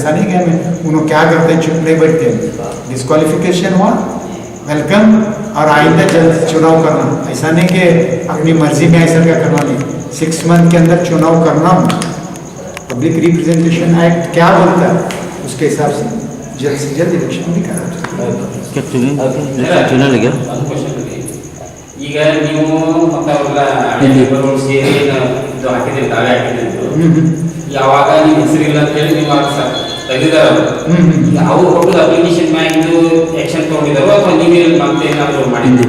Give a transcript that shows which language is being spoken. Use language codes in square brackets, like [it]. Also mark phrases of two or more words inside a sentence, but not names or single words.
[hi] ऐसा नहीं कि हमें उन्होंने क्या करते हैं चुप नहीं बैठते, डिस्क्वालिफिकेशन हुआ वेलकम और आइंदा जल्द चुनाव करना, ऐसा नहीं कि अपनी मर्जी में ऐसा क्या करना नहीं, 6 मंथ के अंदर चुनाव करना। पब्लिक रिप्रेजेंटेशन एक्ट क्या बोलता है उसके हिसाब से जल्द इलेक्शन भी करा। [kn] ಈಗ ನೀವು ಮತ್ತೆ ಅವ್ರಲ್ಲ ಸೇರಿ ಇದು ಹಾಕಿದ್ರಿ ತಾಳೆ ಹಾಕಿದ್ರಿ, ಯಾವಾಗ ನಿಮ್ಮ ಹೆಸರಿಲ್ಲ ಅಂತ ಹೇಳಿ ನೀವು ತೆಗೆದಿದಾರ, ಈಗ ಅವ್ರು ಕೊಟ್ಟದ ಅಪ್ಲಿಕೇಶನ್ ಮ್ಯಾಗ ಇದು ಆಕ್ಷನ್ ತಗೊಂಡಿದಾರೋ ಅಥವಾ ನೀವೇ ಮತ್ತೆ ಏನಾದ್ರು ಮಾಡಿದ್ರಿ?